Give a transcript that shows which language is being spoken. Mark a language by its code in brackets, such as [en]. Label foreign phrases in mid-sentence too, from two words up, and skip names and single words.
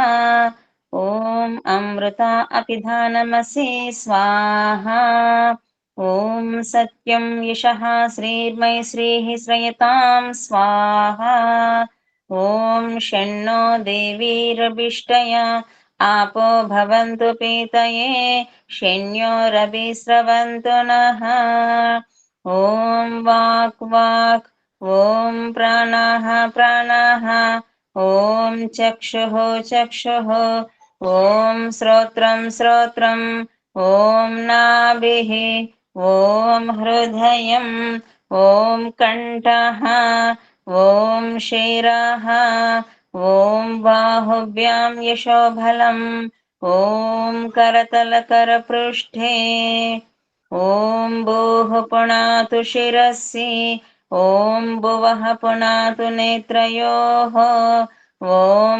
[sa] ఓం అమృత అపిధానమసి స్వాహా. ఓం సత్యం యశః శ్రీర్మై శ్రీః శ్రయతాం స్వాహా. ఓం షణ్ణో దేవీరభిష్టయ आपो भवन्तु पीतये शन्योरभिस्रवन्तु नः. ॐ वाक् वाक्, ॐ प्राणाः प्राणाः, ఓం చక్షుః చక్షుః ఓం శ్రోత్రం శ్రోత్రం ఓం నాభిః ఓం హృదయం ఓం కంఠః ఓం శిరః ఓం బాహుభ్యాం యశోబలం ఓం కరతలకరపృష్ఠే ఓం భూః పునాతు శిరసి ఓం భువః పునాతు నేత్రయోః ఓం